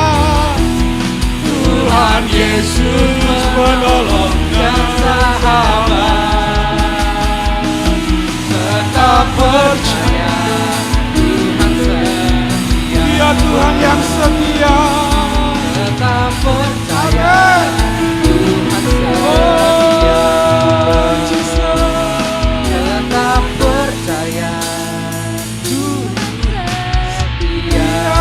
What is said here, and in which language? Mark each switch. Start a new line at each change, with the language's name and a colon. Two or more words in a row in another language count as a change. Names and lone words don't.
Indonesian: Tuhan Yesus penolong dan sahabat, tetap percaya. Tuhan setia. Dia Tuhan yang setia. Tetap percaya. Amin. Tuhan setia. Oh, Jesus. Tetap percaya. Tuhan setia.